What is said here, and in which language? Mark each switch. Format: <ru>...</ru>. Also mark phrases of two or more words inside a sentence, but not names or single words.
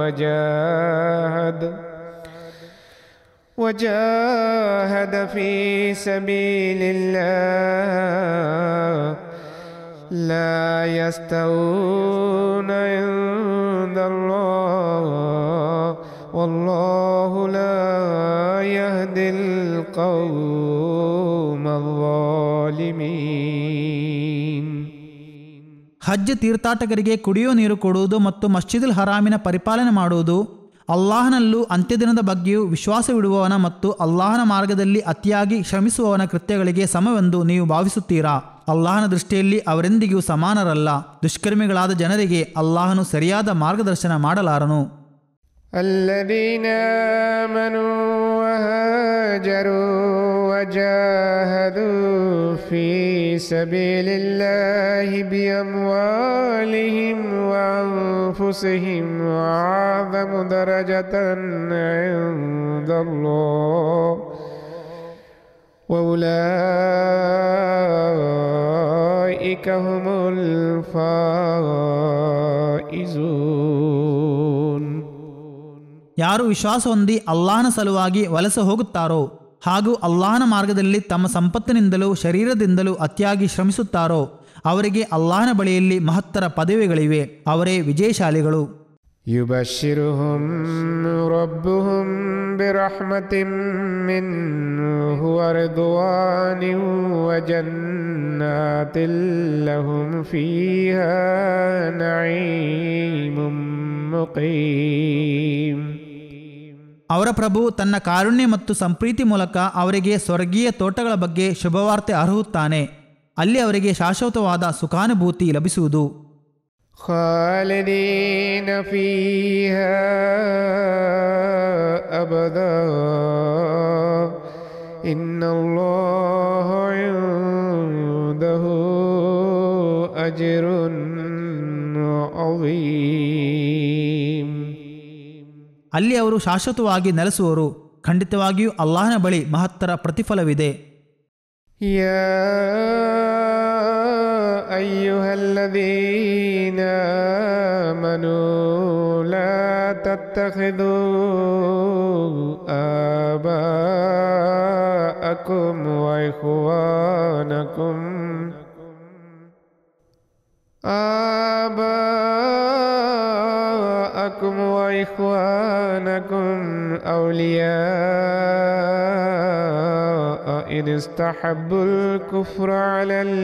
<ar>وجاهد في سبيل الله لا يستوون عند الله والله لا يهدي القوم الظالمين.</ar> <kn>ಹಜ್ ತೀರ್ಥಾಟಕರಿಗೆ ಕುಡಿಯುವ ನೀರು ಕೊಡುವುದು ಮತ್ತು ಮಸ್ಜಿದುಲ್ ಹರಾಮಿನ ಪರಿಪಾಲನೆ ಮಾಡುವುದು, ಅಲ್ಲಾಹನಲ್ಲೂ ಅಂತ್ಯದಿನದ ಬಗ್ಗೆಯೂ ವಿಶ್ವಾಸವಿಡುವವನ ಮತ್ತು ಅಲ್ಲಾಹನ ಮಾರ್ಗದಲ್ಲಿ ಅತಿಯಾಗಿ ಶ್ರಮಿಸುವವನ ಕೃತ್ಯಗಳಿಗೆ ಸಮವೆಂದು ನೀವು ಭಾವಿಸುತ್ತೀರಾ? ಅಲ್ಲಾಹನ ದೃಷ್ಟಿಯಲ್ಲಿ ಅವರೆಂದಿಗೂ ಸಮಾನರಲ್ಲ. ದುಷ್ಕರ್ಮಿಗಳಾದ ಜನರಿಗೆ ಅಲ್ಲಾಹನು ಸರಿಯಾದ ಮಾರ್ಗದರ್ಶನ ಮಾಡಲಾರನು.</kn> <ar>الذين آمنوا وهاجروا وجاهدوا في سبيل الله بأموالهم وأنفسهم أعظم درجة عند الله وأولئك هم الفائزون.</ar> <kn>ಯಾರು ವಿಶ್ವಾಸ ಹೊಂದಿ ಅಲ್ಲಾಹನ ಸಲುವಾಗಿ ವಲಸೆ ಹೋಗುತ್ತಾರೋ ಹಾಗೂ ಅಲ್ಲಾಹನ ಮಾರ್ಗದಲ್ಲಿ ತಮ್ಮ ಸಂಪತ್ತಿನಿಂದಲೂ ಶರೀರದಿಂದಲೂ ಅತಿಯಾಗಿ ಶ್ರಮಿಸುತ್ತಾರೋ ಅವರಿಗೆ ಅಲ್ಲಾಹನ ಬಳಿಯಲ್ಲಿ ಮಹತ್ತರ ಪದವಿಗಳಿವೆ, ಅವರೇ ವಿಜಯಶಾಲಿಗಳು.</kn> <ar>يبشرهم ربهم برحمة منه ورضوان وجنات لهم فيها نعيم مقيم.</ar> <kn>ಅವರ ಪ್ರಭು ತನ್ನ ಕಾರುಣ್ಯ ಮತ್ತು ಸಂಪ್ರೀತಿ ಮೂಲಕ ಅವರಿಗೆ ಸ್ವರ್ಗೀಯ ತೋಟಗಳ ಬಗ್ಗೆ ಶುಭವಾರ್ತೆ ಅರ್ಹುತ್ತಾನೆ. ಅಲ್ಲಿ ಅವರಿಗೆ ಶಾಶ್ವತವಾದ ಸುಖಾನುಭೂತಿ ಲಭಿಸುವುದು.</kn> <ar>خالدين فيها أبدا إن الله عنده أجر عظيم.</ar> <kn>ಅಲ್ಲಿ ಅವರು ಶಾಶ್ವತವಾಗಿ ನೆಲೆಸುವರು. ಖಂಡಿತವಾಗಿಯೂ ಅಲ್ಲಾಹನ ಬಳಿ ಮಹತ್ತರ ಪ್ರತಿಫಲವಿದೆ.</kn> <ar>يا أيها الذين آمنوا لا تتخذوا آباءكم وإخوانكم أولياء إن استحبوا الكفر على</ar>